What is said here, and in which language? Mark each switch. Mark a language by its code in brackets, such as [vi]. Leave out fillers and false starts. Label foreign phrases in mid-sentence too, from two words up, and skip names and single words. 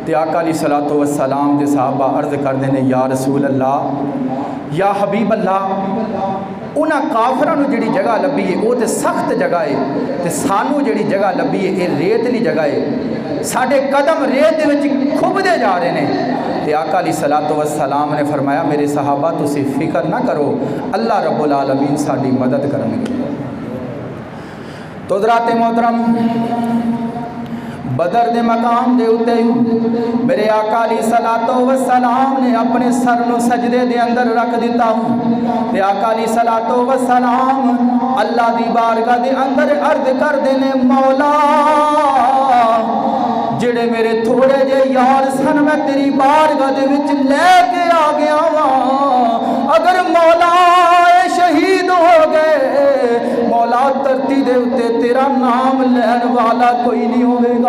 [pa] تے آقا [ar] عليه الصلاة والسلام [pa] دے صحابہ عرض کردے نے [ar] يا رسول الله يا حبيب الله [pa] اونہاں کافراں نوں جہڑی جگہ لبھی ہے او تو سخت جگہ ہے، تے سانوں جہڑی جگہ لبھی ہے اے ریتلی جگہ ہے، ساڈے قدم ریت دے وچ کھبدے جا رہے ہیں. تے آقا [ar] عليه الصلاة والسلام [pa] نے فرمایا میرے صحابہ تسی فکر نہ کرو, [ar] الله رب العالمين [pa] ساڈی مدد کرن گے. تو حضرات محترم بدر دے مقام دے اُتے میرے آقا [ar] عليه الصلاة والسلام [pa] نے اپنے سر نوں سجدے دے اندر رکھ دتا. تے آقا [ar] عليه الصلاة والسلام [pa] اللہ دی بارگاہ دے اندر عرض کردے نے مولا جہڑے میرے تھوڑے جے یار سن میں تیری بارگاہ دے وچ لے کے آ گیا واں، اگر مولا شہید ہو گئے مولا دھرتی دے اُتے تیرا نام لین والا کوئی نہیں ہوگا.